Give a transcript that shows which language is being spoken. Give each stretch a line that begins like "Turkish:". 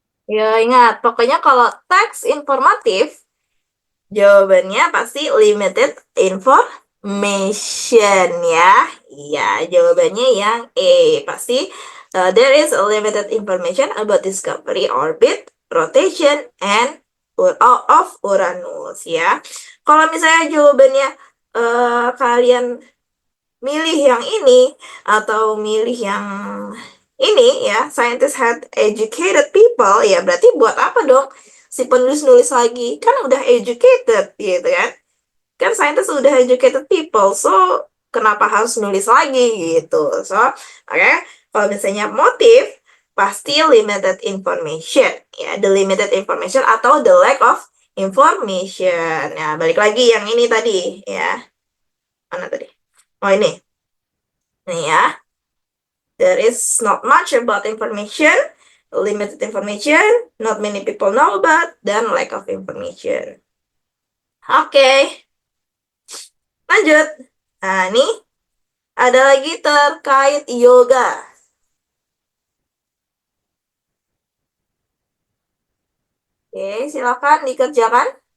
Indonesian: Ya, ingat, pokoknya kalau teks informatif, jawabannya pasti
English: limited information
Indonesian: ya. Iya, jawabannya yang A. Pasti
English: there is a limited information about discovery, orbit, rotation, and of Uranus ya.
Indonesian: Kalau misalnya jawabannya kalian milih yang ini atau milih yang ini ya,
English: scientists had educated people,
Indonesian: ya berarti buat apa dong si penulis nulis lagi? Kan udah educated gitu kan. Kan scientists udah
English: educated people, so
Indonesian: kenapa harus nulis lagi gitu.
English: So,
Indonesian: oke, kalau misalnya motif pasti
English: limited information ya, the limited information
Indonesian: atau
English: the lack of information.
Indonesian: Ya, balik lagi yang ini tadi ya. Mana tadi? Oh, ini. Nih ya.
English: There is not much about information, limited information, not many people know about,
Indonesian: dan
English: lack of information.
Indonesian: Oke, lanjut. Nah, ini ada lagi terkait yoga. Oke, silakan dikerjakan.